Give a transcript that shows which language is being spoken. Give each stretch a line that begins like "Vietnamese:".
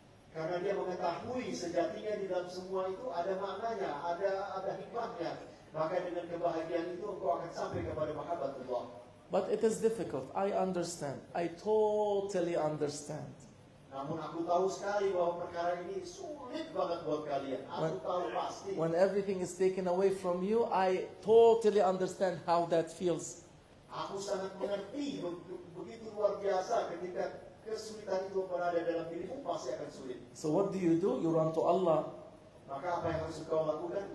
Indonesian: Karena dia mengetahui sejatinya di dalam semua itu ada maknanya, ada hikmahnya. Maka dengan kebahagiaan itu engkau akan sampai kepada mahabbatullah.
English: But it is difficult. I understand. I totally understand.
Indonesian: Namun aku tahu sekali bahwa perkara ini sulit banget buat kalian. Aku tahu pasti.
English: When everything is taken away from you, I totally understand how that feels.
Indonesian: Aku sangat mengerti begitu luar biasa ketika kesulitan itu berada dalam dirimu pasti akan sulit.
English: So what do? You run to Allah.
Indonesian: Maka apa yang harus kau lakukan?